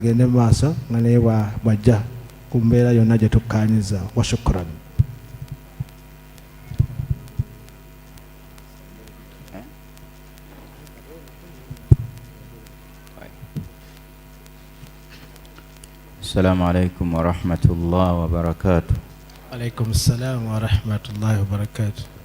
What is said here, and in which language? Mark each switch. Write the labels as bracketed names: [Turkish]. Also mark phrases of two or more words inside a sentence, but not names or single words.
[Ganda] gende maaso nga naye bwajja ku mbeera yonna gye tukkaanyiza. [Arabic] وشكرا. السلام عليكم ورحمة الله وبركاته. عليكم السلام ورحمة الله وبركاته.